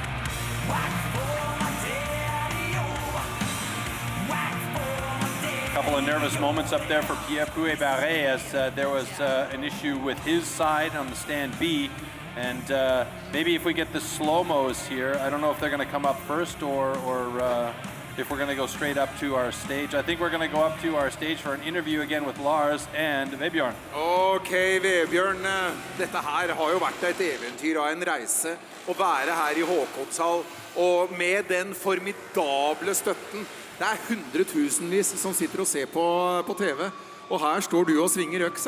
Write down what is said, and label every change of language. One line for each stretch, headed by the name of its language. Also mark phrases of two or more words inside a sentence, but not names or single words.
English: Couple of nervous moments up there for Pierre Pouet-Barré as there was an issue with his side on the stand B. And maybe if we get the slow-mos here, I don't know if they're going to come up first or if we're going to go straight up to our stage. I think we're going to go up to our stage for an interview again with Lars and Vebjørn.
Norwegian: Ok, Vebjørn, dette her har jo vært et eventyr og en reise å være her i Håkonshall, og med den formidable støtten. Det er hundretusenvis som sitter og ser på TV, og her står du og svinger øksa.